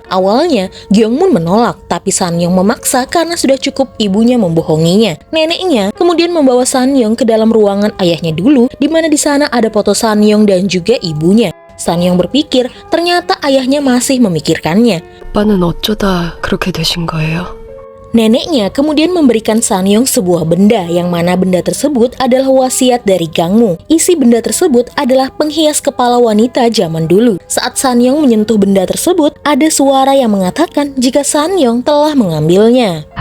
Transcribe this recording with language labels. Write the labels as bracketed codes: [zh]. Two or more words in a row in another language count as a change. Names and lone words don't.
[id] Awalnya Gyeongmun menolak, tapi Sanyong memaksa karena sudah cukup ibunya membohonginya. Neneknya kemudian membawa Sanyong ke dalam ruangan ayahnya dulu, di mana di sana ada foto Sanyong dan juga ibunya. Sanyong berpikir ternyata ayahnya masih memikirkannya. [ko] 오빠는 어쩌다 그렇게 되신 거예요? [id] Neneknya kemudian memberikan Sanyong sebuah benda yang mana benda tersebut adalah wasiat dari Gangmu. Isi benda tersebut adalah penghias kepala wanita zaman dulu. Saat Sanyong menyentuh benda tersebut, ada suara yang mengatakan jika Sanyong telah mengambilnya.